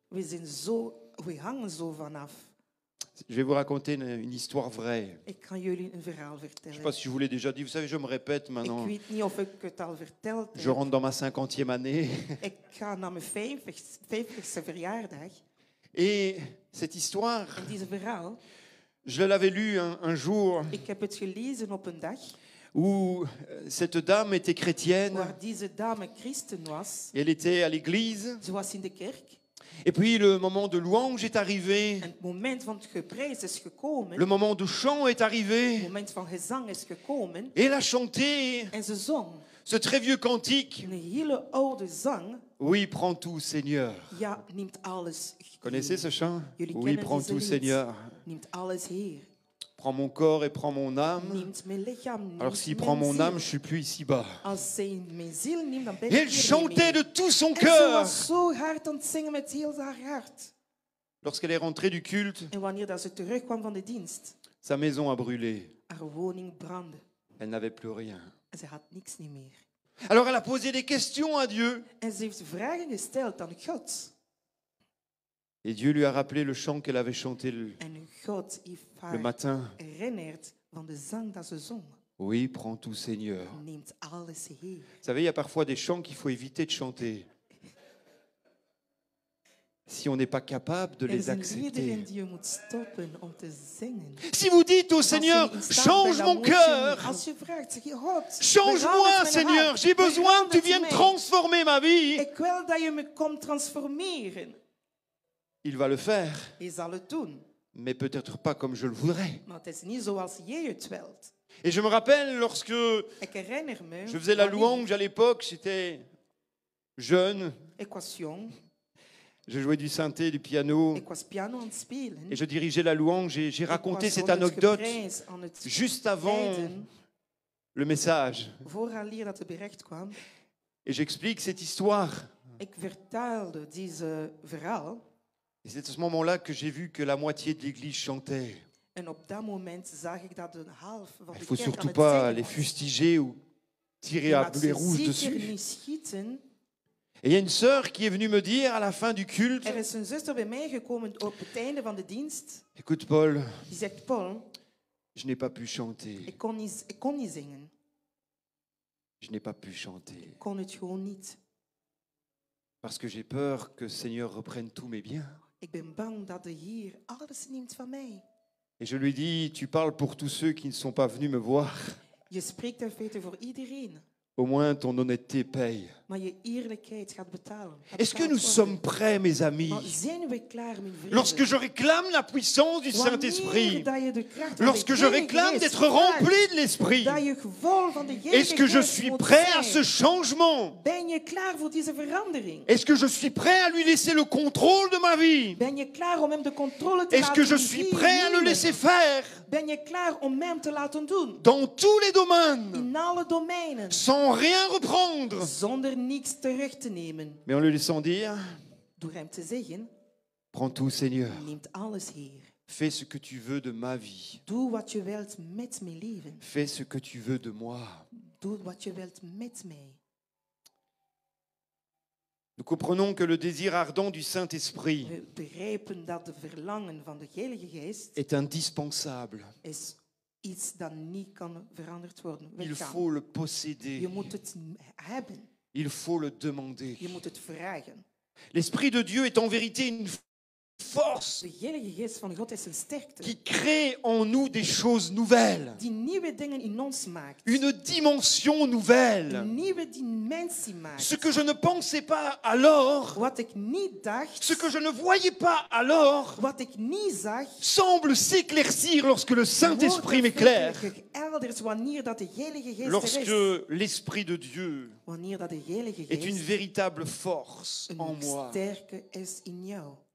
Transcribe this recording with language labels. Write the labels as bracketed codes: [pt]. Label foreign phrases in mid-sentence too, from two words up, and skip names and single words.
[nl] We hangen zo vanaf. [fr] Je vais vous raconter une histoire vraie. [nl] Ik kan jullie een verhaal [fr] Je ne sais [nl] vertellen. [fr] pas si je vous l'ai déjà dit. Vous savez, je me répète [nl] Ik [fr] maintenant. [nl] weet niet of ik het al verteld [fr] Je [nl] heb. [fr] rentre dans ma 50e année. [nl] Ik ga naar mijn 50ste verjaardag. [fr] Et cette histoire, [nl] En deze verhaal, [fr] je l'avais lu un jour [nl] ik heb het gelezen op een dag [fr] où cette dame était chrétienne. [nl] waar deze dame christen was. [fr] Elle était à l'église. [nl] Ze was in de kerk. [fr] Et puis le moment de louange est arrivé. [nl] En het moment van het geprijs is gekomen. [fr] Le moment de chant est [nl] Het [fr] arrivé. [nl] moment van gezang is gekomen. [fr] Et elle a chanté [nl] En ze zong [fr] ce très vieux cantique. [nl] een hele oude zang. [fr] Oui, prends tout, Seigneur. [nl] Ja, neemt alles. [fr] Connaissez ce chant? [nl] Jullie [fr] Oui, [nl] kennen [fr] prends [nl] deze [fr] tout, [nl] lied. [fr] Seigneur. [nl] Neemt alles, Heer. [fr] Prends mon corps et prends mon âme. [nl] Neemt mijn lichaam, neemt [fr] Alors s'il [nl] mijn [fr] prend mon [nl] ziel. [fr] âme, je suis plus ici-bas. [nl] Als zij mijn ziel neemt, dan ben [fr] Et [nl] ik [fr] elle [nl] hier niet [fr] chantait [nl] meer. [fr] de tout son [nl] En ze [fr] cœur. [nl] was zo hard aan het zingen met heel haar hart. [fr] Lorsqu'elle est rentrée du culte, [nl] En wanneer dat ze terugkwam van de dienst, [fr] sa maison a brûlé. [nl] haar woning brandde. [fr] Elle n'avait plus rien. [nl] En ze had niks niet meer. [fr] Alors elle a posé des questions à Dieu. [nl] En ze heeft vragen gesteld aan God. [fr] Et Dieu lui a rappelé le chant qu'elle avait chanté [nl] En God heeft [fr] le [nl] haar [fr] matin. [nl] herinnerd van de zang dat ze zong. [fr] Oui, prends tout, Seigneur. [nl] Neemt alles, Heer. [fr] Vous savez, il y a parfois des chants qu'il faut éviter de chanter. Si on n'est pas capable de [nl] Er [fr] les [nl] zijn liederen [fr] accepter. [nl] die je moet stoppen om te zingen. [fr] Si vous dites au [nl] Als je [fr] Seigneur, [nl] niet in staat [fr] change [nl] bent, dan [fr] mon [nl] moet je [fr] cœur, [nl] niet. Als je vraagt, zeg je, God, [fr] change-moi, [nl] verandert mijn [fr] Seigneur, [nl] hart. [fr] j'ai besoin que tu [nl] Verandert [fr] viennes [nl] mij. [fr] transformer ma vie. [nl] Ik wil dat je me komt transformeren. [fr] Il va le faire, [nl] Je zal het doen. [fr] mais peut-être pas comme je le voudrais. [nl] Maar het is niet zoals jij het wilt. [fr] Et je me rappelle lorsque [nl] Ik herinner me, [fr] je faisais la [nl] wanneer [fr] louange à l'époque, j'étais jeune, [nl] ik was jong, [fr] je jouais du synthé, du piano, [nl] ik was piano aan het spelen. [fr] et je dirigeais la louange et j'ai [nl] Ik [fr] raconté [nl] was [fr] cette [nl] rond het [fr] anecdote [nl] geprijs aan het [fr] juste avant [nl] leiden, [fr] le message. [nl] vooraleer dat het bericht kwam. [fr] Et j'explique cette histoire. [nl] Ik vertelde deze verhaal. [fr] Et c'est à ce moment-là que j'ai vu que la moitié de l'église chantait. [nl] En op dat moment zag ik dat de helft van [fr] Il [nl] de [fr] faut [nl] kerk aan [fr] surtout [nl] het [fr] pas [nl] zingen [fr] les [nl] was. [fr] fustiger ou tirer [nl] Je [fr] à [nl] laat [fr] boulet [nl] ze [fr] rouge [nl] zeker [fr] dessus. [nl] niet schieten. [fr] Et il y a une sœur qui est venue me dire à la fin du culte, [nl] Er is een zuster bij mij gekomen op het einde van de dienst. [fr] écoute Paul, [nl] Die zegt, Paul, [fr] je n'ai pas pu chanter. [nl] ik kon niet zingen. [fr] Je n'ai pas pu chanter. [nl] Ik kon het gewoon niet. [fr] Parce que j'ai peur que le Seigneur reprenne tous mes biens. [nl] Ik ben bang dat de Heer alles neemt van mij. [fr] Et je lui dis, tu parles pour tous ceux qui ne sont pas venus me voir. [nl] Je spreekt in feite voor iedereen. [fr] Au moins ton honnêteté paye. [nl] Maar je eerlijkheid gaat betalen. [fr] Est-ce que nous sommes prêts, mes amis, [nl] Maar zijn we klaar, mijn vrienden? [fr] lorsque je réclame la puissance du [nl] Wanneer [fr] Saint-Esprit, [nl] dat je de kracht van [fr] lorsque [nl] de [fr] je [nl] Heilige [fr] réclame [nl] Geest [fr] d'être [nl] vraagt, [fr] rempli de l'Esprit, [nl] dat je gevolg van de Heilige [fr] est-ce que je [nl] Geest [fr] suis [nl] moet [fr] prêt à [nl] zijn? [fr] ce changement? [nl] Ben je klaar voor deze verandering? [fr] Est-ce que je suis prêt à lui laisser le contrôle de ma vie? [nl] Ben je klaar om hem de controle te [fr] Est-ce [nl] laten [fr] que je suis [nl] nemen? [fr] prêt à le laisser faire [nl] Ben je klaar om hem te laten doen? [fr] dans tous les domaines, [nl] In alle domeinen. [fr] sans rien reprendre, [nl] Zonder niets terug te nemen. [fr] mais en lui laissant dire, [nl] Door hem te zeggen, [fr] prends tout Seigneur, [nl] neemt alles, Heer. [fr] fais ce que tu veux de ma vie, [nl] Doe wat je wilt met mijn leven. [fr] fais ce que tu veux de moi. [nl] Doe wat je wilt met mij. [fr] Nous comprenons que le désir ardent du Saint-Esprit [nl] We begrijpen dat de verlangen van de Heilige Geest [fr] est indispensable. [nl] is iets dat niet kan veranderd worden. [fr] Il [nl] Weggaan. [fr] faut le [nl] Je [fr] posséder, [nl] moet het hebben. [fr] il faut le demander. [nl] Je moet het vragen. [fr] L'Esprit de Dieu est en vérité une force [nl] De Heilige Geest van God is een sterkte [fr] qui crée en nous des choses nouvelles, [nl] die nieuwe dingen in ons maakt. [fr] une dimension nouvelle. [nl] Een nieuwe dimensie maakt. [fr] Ce que je ne pensais pas alors, [nl] Wat ik niet dacht, [fr] ce que je ne voyais pas alors, [nl] wat ik niet zag, [fr] semble s'éclaircir lorsque le Saint-Esprit m'éclaire. [nl] wordt elders wanneer dat de Heilige Geest er is. [fr] Lorsque l'Esprit de Dieu [nl] Wanneer dat de Heilige [fr] est une [nl] Geest [fr] véritable force en [nl] een [fr] moi, [nl] sterke is in jou.